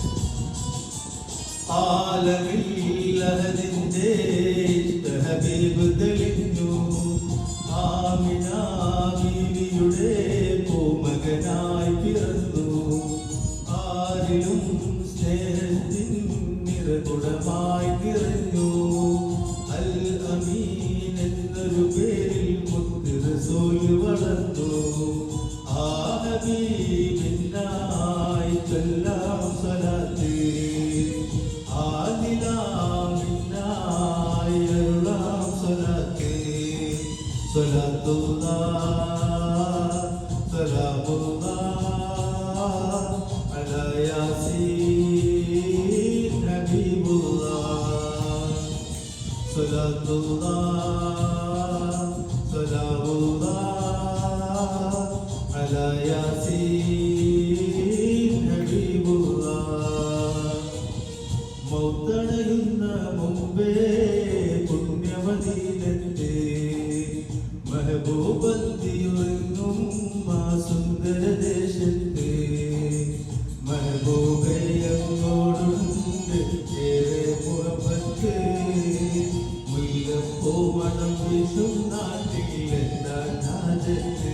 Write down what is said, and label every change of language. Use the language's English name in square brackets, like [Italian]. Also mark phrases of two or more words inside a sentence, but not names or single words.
[Malayalam] ആലമില്ലഹദിന്റെ ഹബീബ് തെളിഞ്ഞു ആമിന ബീവിയുടെ പൂമകനായി പിറന്നു ആരിലും സ്നേഹത്തിൻ നിറകുടമായി നിറഞ്ഞു അൽ അമീൻ എന്നൊരു പേരിൽ മുത്ത് റസൂൽ വളർന്നു ആ ഹബീബിനായി ചൊല്ലാം സ്വലാത്ത് [Arabic] صلاة الله، سلام الله، على يس حبيب الله. صلاة الله، سلام الله، على يس حبيب الله. [Malayalam] മൗത്തണയുന്ന മുമ്പേ പുണ്യമദീനത്തെ മഹബൂബന്തിയൊരുങ്ങും ആ സുന്ദരദേശത്തെ മഹബൂബയങ്ങോടുണ്ട് ഏറെ മുഹബത്ത് മുല്ലപ്പൂ മണം വീശും നാട്ടിൽ എന്താ രാജത്ത്.